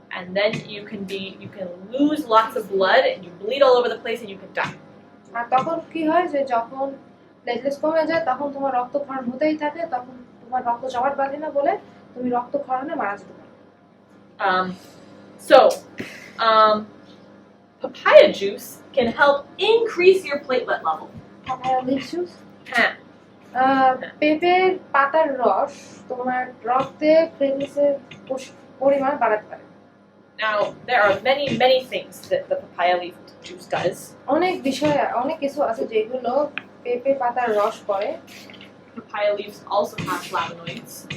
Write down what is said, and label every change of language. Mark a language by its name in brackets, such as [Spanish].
[English] And then you can lose lots of blood and you bleed all over the place and you can die. [Bangla] আর তখন কি হয় যে যখন platelets কমে যায় তখন তোমার রক্তক্ষরণ হতেই থাকে, তখন তোমার রক্ত জমাট বাঁধে না বলে তুমি রক্তক্ষরণে মারা যেতে পারো। [English] So, papaya juice can help increase your platelet level. Papaya leaf juice, Huh. [Bangla] পেঁপের পাতার রস তোমার রক্তে প্লেটলেটসের পরিমাণ বাড়াতে পারে। [English] Now, there are many things that the papaya leaf juice does. [Bangla] অনেক কিছু আছে যেগুলো পেঁপে পাতার রস করে। [English] Papaya leaves also have flavonoids.